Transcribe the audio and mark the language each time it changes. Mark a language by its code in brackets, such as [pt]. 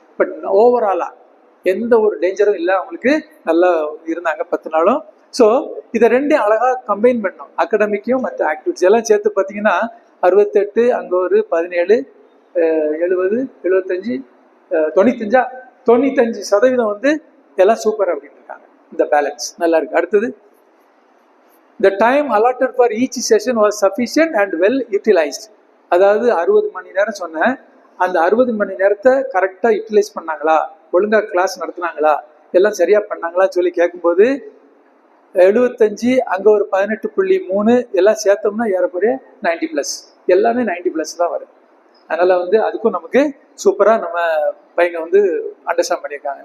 [ta] But ஓவராலாக எந்த ஒரு டேஞ்சரும் இல்லை, அவங்களுக்கு நல்லா இருந்தாங்க 10 நாளும். ஸோ இதை 2 அழகாக கம்பைன் பண்ணோம், அகடமிக்கையும் மற்ற ஆக்டிவிட்டிஸ் எல்லாம் சேர்த்து பார்த்தீங்கன்னா 68, அங்கே ஒரு 17, 70, 75, 95% வந்து எல்லாம் சூப்பர் அப்படின்னு இருக்காங்க. இந்த பேலன்ஸ் நல்லா இருக்கு. அடுத்தது, [en] the time allotted for each session was sufficient and well utilized. [ta] அதாவது 60 மணி நேரம் சொன்னேன், அந்த 60 மணி நேரத்தை கரெக்டாக யூட்டிலைஸ் பண்ணாங்களா, ஒழுங்காக கிளாஸ் நடத்துனாங்களா, எல்லாம் சரியாக பண்ணாங்களான்னு சொல்லி கேட்கும்போது 75, அங்கே ஒரு 18.3 எல்லாம் சேர்த்தோம்னா ஏறக்குறைய 90+. எல்லாமே 90+ தான் வரும். அதனால் வந்து அதுக்கும் நமக்கு சூப்பராக நம்ம பையங்க வந்து அண்டர்ஸ்டாண்ட் பண்ணியிருக்காங்க.